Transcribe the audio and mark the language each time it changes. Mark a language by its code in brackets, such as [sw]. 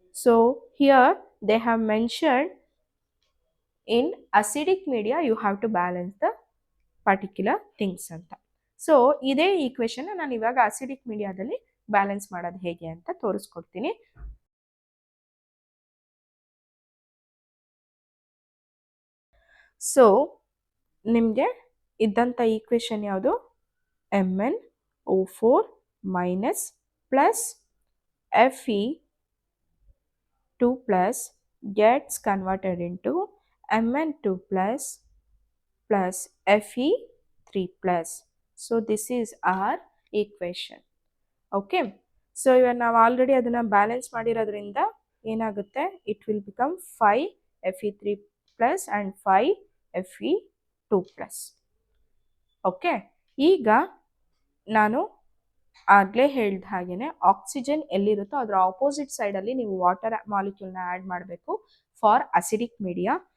[en] So here they have mentioned in acidic media you have to balance the particular things ಅಂತ. [kn] So ಇದೇ equation ನಾನು ಇವಾಗ acidic ಮೀಡಿಯಾದಲ್ಲಿ balance ಮಾಡೋದು ಹೇಗೆ ಅಂತ ತೋರಿಸ್ಕೊಡ್ತೀನಿ. ಸೊ ನಿಮಗೆ ಇದ್ದಂಥ ಈಕ್ವೇಶನ್ ಯಾವುದು, [en] MnO4 minus plus Fe2 plus gets converted into Mn2 plus Fe3 plus. So this is our equation. Okay. So [kn] ಇವಾಗ ನಾವು ಆಲ್ರೆಡಿ ಅದನ್ನು ಬ್ಯಾಲೆನ್ಸ್ ಮಾಡಿರೋದ್ರಿಂದ ಏನಾಗುತ್ತೆ, [en] It will become 5 Fe3 plus and 5 Fe2 plus. Okay. [kn] ಈಗ ನಾನು ಆಗಲೇ ಹೇಳಿದ ಹಾಗೆಯೇ ಆಕ್ಸಿಜನ್ ಎಲ್ಲಿರುತ್ತೋ ಅದರ ಆಪೋಸಿಟ್ ಸೈಡಲ್ಲಿ ನೀವು ವಾಟರ್ ಮಾಲಿಕ್ಯೂಲ್ನ ಆ್ಯಡ್ ಮಾಡಬೇಕು [en] For acidic media.